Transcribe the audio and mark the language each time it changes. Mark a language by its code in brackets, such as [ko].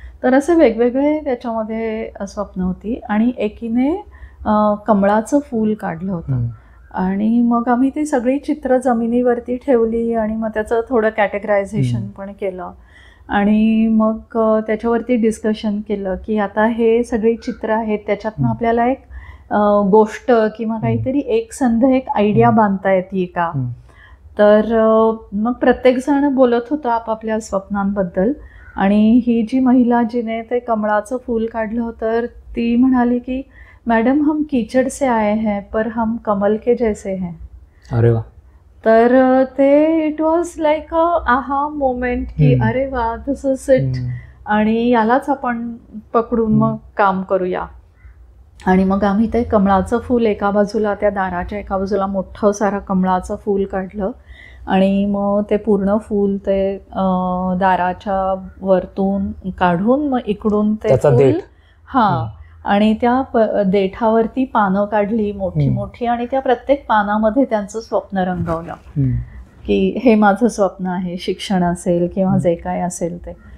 [mr] तर असे वेगवेगळे त्याच्यामध्ये स्वप्न होती. आणि एकीने कमळाचं फूल काढलं होतं आणि मग आम्ही ती सगळी चित्र जमिनीवरती ठेवली आणि मग त्याचं थोडं कॅटेगरायझेशन पण केलं आणि मग त्याच्यावरती डिस्कशन केलं की आता हे सगळी चित्र आहेत, त्याच्यातनं आपल्याला एक गोष्ट किंवा काहीतरी एक संध एक आयडिया बांधता येते का. तर मग प्रत्येकजण बोलत होता आपापल्या स्वप्नांबद्दल. आणि ही जी महिला जिने ते कमळाचं फूल काढलं होतं ती म्हणाली की [hi] मॅडम हम कीचड़ से आए हैं पर हम कमल के जैसे हैं. [mr] अरे वा. तर ते [en] it was like a aha moment [mr] की अरे वा [en] this is it [mr] आणि यालाच आपण पकडून मग काम करूया. आणि मग आम्ही ते कमळाचं फूल एका बाजूला, त्या दाराच्या एका बाजूला मोठं सारं कमळाचं फूल काढलं आणि मग ते पूर्ण फूल ते दाराच्या वरतून काढून मग इकडून ते फूल आणि त्या देठावरती पानं काढली मोठी मोठी आणि त्या प्रत्येक पानामध्ये त्यांचं स्वप्न रंगवलं की हे माझं स्वप्न आहे, शिक्षण असेल किंवा जे काय असेल ते.